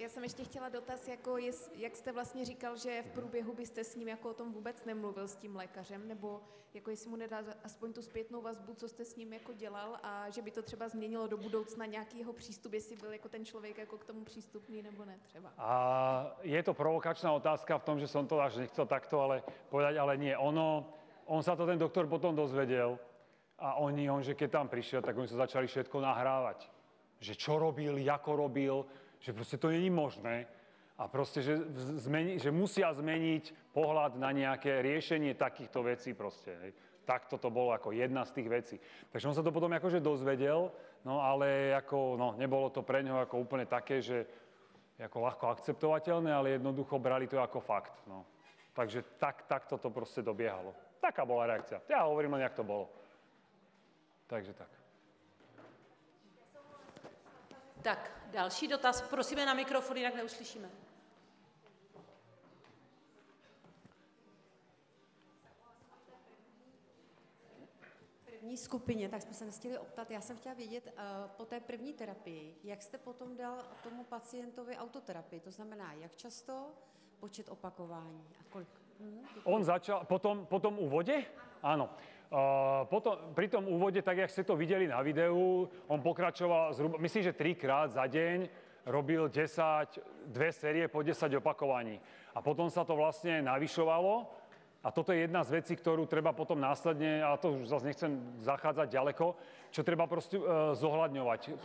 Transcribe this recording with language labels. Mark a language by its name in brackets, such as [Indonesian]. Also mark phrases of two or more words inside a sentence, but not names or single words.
[Czech] Já jsem ještě chtěla dotaz, jako jak jste vlastně říkal, že v průběhu byste s ním jako o tom vůbec nemluvil s tím lékařem, nebo jako jestli mu nedá aspoň tu zpětnou vazbu, co jste s ním jako dělal a že by to třeba změnilo do budoucna nějaký jeho přístup, jestli byl jako ten člověk jako k tomu přístupný nebo ne třeba. [Slovak] A je to provokačná otázka v tom, že som to až nechcel takto povedať, ale nie. On sa to ten doktor potom dozvedel a že keď tam prišiel, tak oni sa začali všetko nahrávať. Že čo robil, ako robil, že proste to není možné a proste, že musia zmeniť pohľad na nejaké riešenie takýchto vecí proste. Hej. Takto to bolo ako jedna z tých vecí. Takže on sa to potom akože dozvedel, no ale nebolo to pre ňoho ako úplne také, že ako ľahko akceptovateľné, ale jednoducho brali to ako fakt. No. Takže takto to proste dobiehalo. Taká bola reakcia. Ja hovorím len, jak to bolo. Takže tak. [Czech] Tak, další dotaz. Prosíme na mikrofon, jinak neuslyšíme. První skupině, tak jsme se nestihli optat. Já jsem chtěla vědět, po té první terapii, jak jste potom dal tomu pacientovi autoterapii? To znamená, jak často, počet opakování a kolik? [Slovak] On začal, po tom úvode? Áno. Pri tom úvode, tak jak ste to videli na videu, on pokračoval zhruba, myslím, že 3-krát za deň robil 2 série po 10 opakovaní. A potom sa to vlastne navyšovalo a toto je jedna z vecí, ktorú treba potom následne, ale to už zase nechcem zachádzať ďaleko, čo treba proste zohľadňovať.